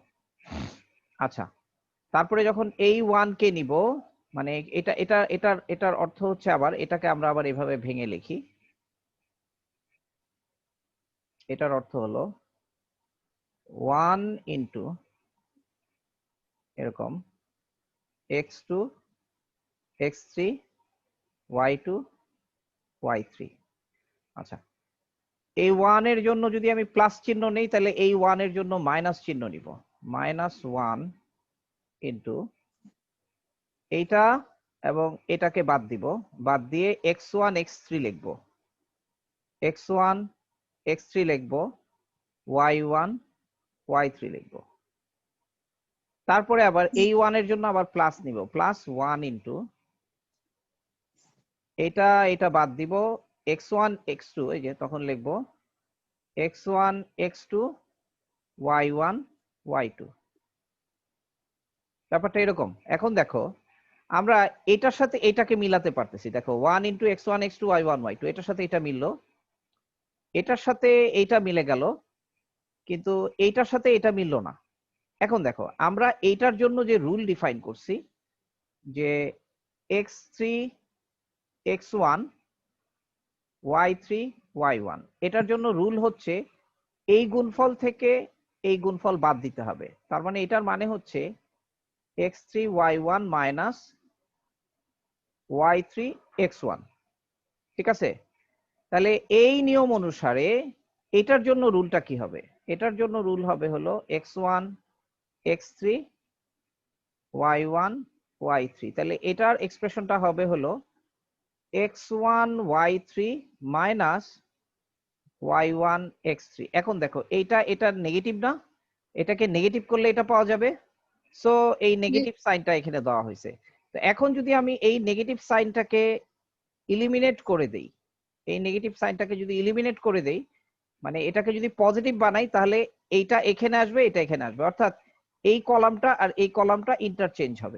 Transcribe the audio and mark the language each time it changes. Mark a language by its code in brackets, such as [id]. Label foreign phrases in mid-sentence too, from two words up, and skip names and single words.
[bn] আচ্ছা, তারপরে যখন এই 1 কে নিব, মানে এটার অর্থ হচ্ছে আবার এটাকে আমরা আবার এভাবে ভেঙে লিখি। এটার অর্থ হলো 1 ইন্টু এরকম x2 x3 y2 y3। আচ্ছা, এই 1 এর জন্য যদি আমি প্লাস চিহ্ন নেই, তাহলে এই 1 এর জন্য মাইনাস চিহ্ন নিব, -1 ইন্টু এইটা এবং এটাকে বাদ দিব, বাদ দিয়ে x1 x3 লিখব, x1 x3 লিখব, y1 y3 লিখব। তারপরে আবার এই 1 এর জন্য আবার প্লাস নিব, +1 ইন্টু এটা বাদ দিব, x1 x2, এই যে তখন লিখব x1 x2 y1 y2। ব্যাপারটা এরকম। এখন দেখো আমরা এটার সাথে এটাকে মিলাতে পারতেছি, দেখো 1 ইন্টু x1 x2 y1 y2, এটার সাথে এটা মিললো, এটার সাথে এইটা মিলে গেল, কিন্তু এইটার সাথে এটা মিললো না। এখন দেখো আমরা এইটার জন্য যে রুল ডিফাইন করছি, যে x3 x1 y3 y1, এটার জন্য রুল হচ্ছে এই গুণফল থেকে এই গুণফল বাদ দিতে হবে। তার মানে এটার মানে হচ্ছে x3 y1 মাইনাস y3 x1, ঠিক আছে। তাহলে এই নিয়ম অনুসারে এটার জন্য রুলটা কি হবে? এটার জন্য রুল হবে হলো x1 x3 y1 y3। তাহলে এটার এক্সপ্রেশনটা হবে হলো x1 y3 মাইনাস y1 x3। এখন দেখো এটা নেগেটিভ না, এটাকে নেগেটিভ করলে এটা পাওয়া যাবে, সো এই [en] negative sign-টা [bn] এখানে দেওয়া হয়েছে। তো এখন যদি আমি এই [en] negative sign-টাকে eliminate [bn] করে দেই, এই নেগেটিভ সাইনটাকে যদি ইলিমিনেট করে দেই, মানে এটাকে যদি পজিটিভ বানাই, তাহলে এইটা এখানে আসবে, এটা এখানে আসবে, অর্থাৎ এই কলামটা আর এই কলামটা ইন্টারচেঞ্জ হবে।